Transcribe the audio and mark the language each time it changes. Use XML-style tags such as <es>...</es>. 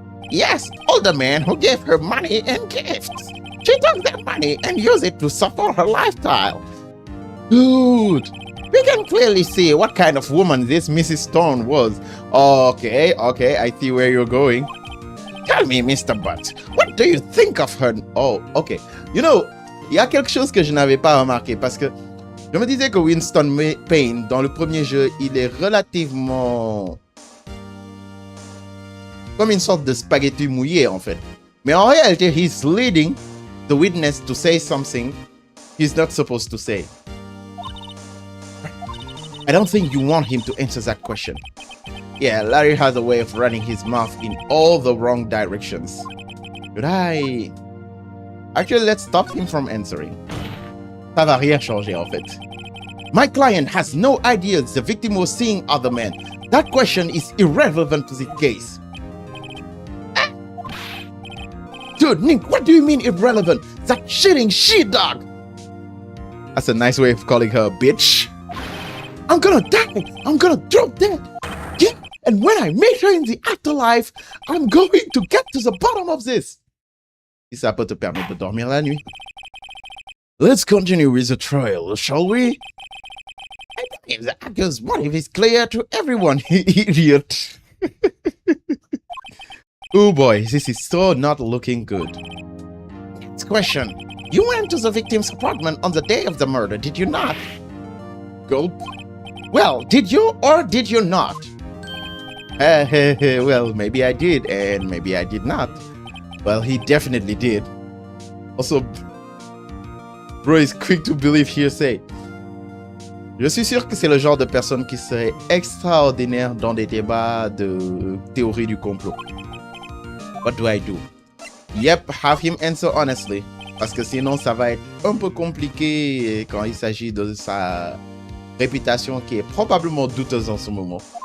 <en>Yes, older men who gave her money and gifts. She took their money and used it to support her lifestyle. Dude, we can clearly see what kind of woman this Mrs. Stone was. Okay, I see where you're going. Tell me, Mr. Butts, what do you think of her? Oh, okay. You know,</en> <fr>il y a quelque chose que je n'avais pas remarqué parce que je me disais que Winston Payne, dans le premier jeu, il est relativement comme une sorte de spaghetti mouillé en fait. Mais en réalité,</fr> <en>he's leading the witness to say something he's not supposed to say. I don't think you want him to answer that question. Yeah, Larry has a way of running his mouth in all the wrong directions. Should I? Actually, let's stop him from answering.</en> <fr>Ça va rien changer en fait.</fr> <en>My client has no idea the victim was seeing other men. That question is irrelevant to the case. Dude, Nick, what do you mean irrelevant? That shitting she-dog! That's a nice way of calling her a bitch. I'm gonna die. I'm gonna drop dead. Yeah, and when I meet her in the afterlife, I'm going to get to the bottom of this.</en> <fr>Si ça peut te permettre de dormir la nuit.</fr> <en>Let's continue with the trial, shall we? I believe the actor's motive is clear to everyone, idiot. Oh boy, this is so not looking good. Next question. You went to the victim's apartment on the day of the murder, did you not? Gulp. Well, did you or did you not? Well, maybe I did and maybe I did not. Well, he definitely did. Also, bro is quick to believe hearsay.</en> <fr>Je suis sûr que c'est le genre de personne qui serait extraordinaire dans des débats de théorie du complot.</fr> <en>What do I do? Yep, have him answer honestly.</en> <fr>Parce que sinon, ça va être un peu compliqué quand il s'agit de sa réputation qui est probablement douteuse en ce moment.</fr>